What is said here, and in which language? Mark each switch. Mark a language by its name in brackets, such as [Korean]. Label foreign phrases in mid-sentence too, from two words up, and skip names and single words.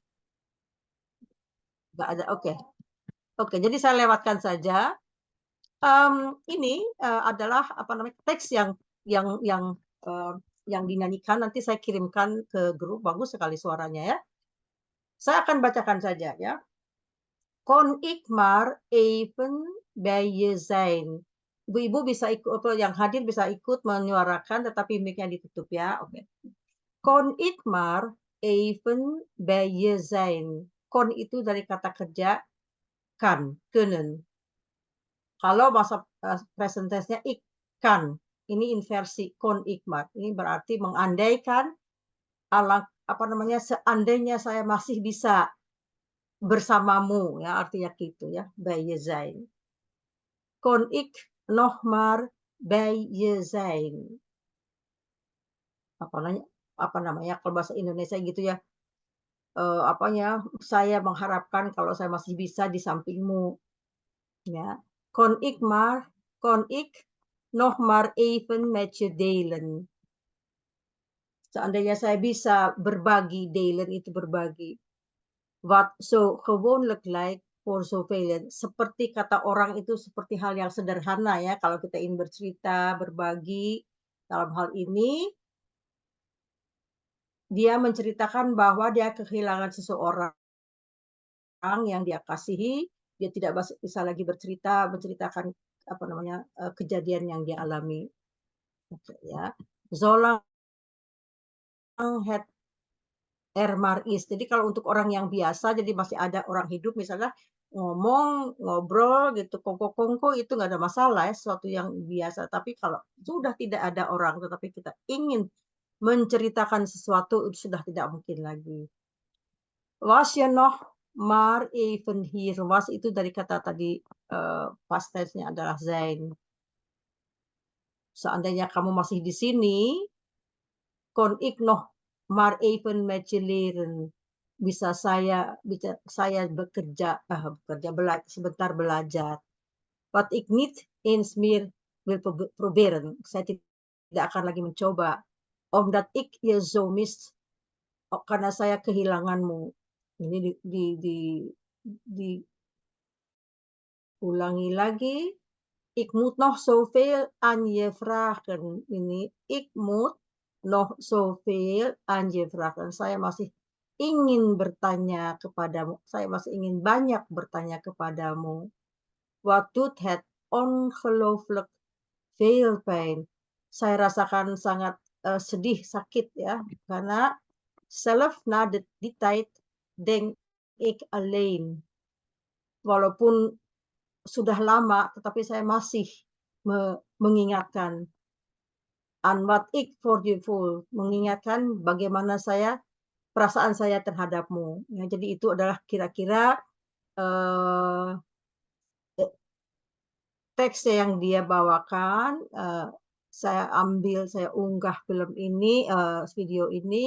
[Indonesian] Nggak ada, oke. Oke, jadi saya lewatkan saja. Ini adalah apa namanya, teks yang dinyanyikan. Nanti saya kirimkan ke grup. Bagus sekali suaranya ya. Saya akan bacakan saja ya. [Dutch] Kon ik maar even bij je zijn. [Indonesian] Ibu-ibu bisa ikut, yang hadir bisa ikut menyuarakan, tetapi mic-nya ditutup ya. Oke. [Dutch] Kon ik maar even bij je zijn. [Indonesian] Kon itu dari kata kerja kan, kunnen. Kalau masa [English] present tense- [Indonesian] nya [Dutch] ik kan. [Indonesian] Ini inversi [Dutch] kon ik maar. [Indonesian] Ini berarti mengandaikan, seandainya saya masih bisa bersamamu, ya, artinya gitu ya, [Dutch] bij je zijn. Kon ik nog maar bij je zijn. [Indonesian] Apa namanya kalau bahasa Indonesia gitu ya, saya mengharapkan kalau saya masih bisa di sampingmu, ya. [Dutch] Kon ik nog maar even met je delen. [Indonesian] Seandainya saya bisa berbagi, delen itu berbagi. [Dutch] Wat zo gewoonlijk lijkt voor zoveel. [Indonesian] Seperti kata orang itu seperti hal yang sederhana ya, kalau kita ingin bercerita, berbagi dalam hal ini, dia menceritakan bahwa dia kehilangan seseorang yang dia kasihi, dia tidak bisa lagi bercerita, menceritakan apa namanya, kejadian yang dia alami, gitu ya. [Dutch] Zolang het is. [Indonesian] Jadi kalau untuk orang yang biasa, jadi masih ada orang hidup misalnya ngomong, ngobrol gitu, kongko-kongko itu nggak ada masalah ya, sesuatu yang biasa. Tapi kalau sudah tidak ada orang, tetapi kita ingin menceritakan sesuatu, itu sudah tidak mungkin lagi. [Dutch] Was je nog maar even hier. [Indonesian] Was itu dari kata tadi, past tense-nya adalah zijn. Seandainya kamu masih di sini, [Dutch] kon ik nog maar even met je leren. [Indonesian] Bisa saya bekerja sebentar belajar. [Dutch] Wat ik niet eens meer wil proberen. [Indonesian] Saya tidak akan lagi mencoba. [Dutch] Omdat ik je zo mis. [Indonesian] Karena saya kehilanganmu. Ini diulangi lagi. [Dutch] Ik moet nog zoveel aan je vragen. Ini ik moet nog zoveel aan je vragen. [Indonesian] Saya masih ingin bertanya kepadamu. Saya masih ingin banyak bertanya kepadamu. [Dutch] Wat doet het ongelooflijk veel pijn. [Indonesian] Saya rasakan sangat sedih, sakit ya, karena [Dutch] zelf na die tijd denk ik alleen. [Indonesian] Walaupun sudah lama, tetapi saya masih mengingatkan [Dutch] aan wat ik voor je voel, [Indonesian] mengingatkan bagaimana perasaan saya terhadapmu. Ya, jadi itu adalah kira-kira uh, teks yang dia bawakan. Saya unggah video ini.